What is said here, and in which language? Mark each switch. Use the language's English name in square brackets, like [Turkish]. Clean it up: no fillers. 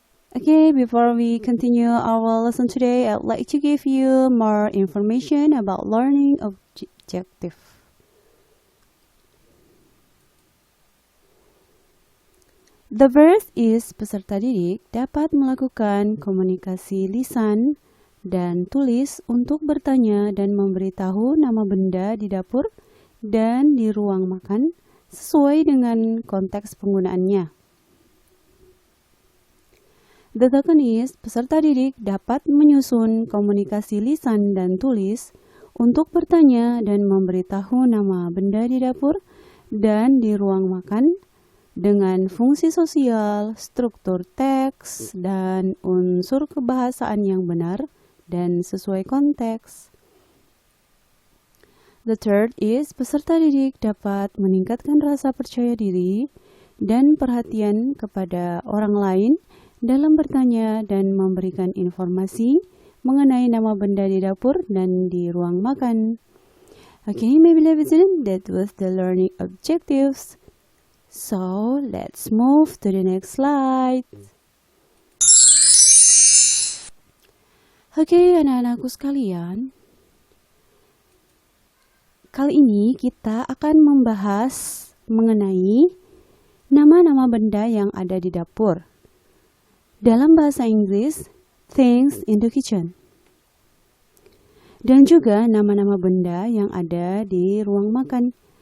[English] Okay, before we continue our lesson today, I'd like to give you more information about learning objective. The first is [Indonesian] peserta didik dapat melakukan komunikasi lisan dan tulis untuk bertanya dan memberitahu nama benda di dapur dan di ruang makan sesuai dengan konteks penggunaannya. [English] The second is, [Indonesian] peserta didik dapat menyusun komunikasi lisan dan tulis untuk bertanya dan memberitahu nama benda di dapur dan di ruang makan dengan fungsi sosial, struktur teks, dan unsur kebahasaan yang benar dan sesuai konteks. [English] The third is, [Indonesian] peserta didik dapat meningkatkan rasa percaya diri dan perhatian kepada orang lain dalam bertanya dan memberikan informasi mengenai nama benda di dapur dan di ruang makan. [English] Okay, my beloved student, that was the learning objectives. So, let's move to the next slide. [Indonesian] Okay, anak-anakku sekalian, kali ini kita akan membahas mengenai nama-nama benda yang ada di dapur. Dalam bahasa Inggris, [English] things in the kitchen. [Indonesian] dan juga nama-nama benda yang ada di ruang makan.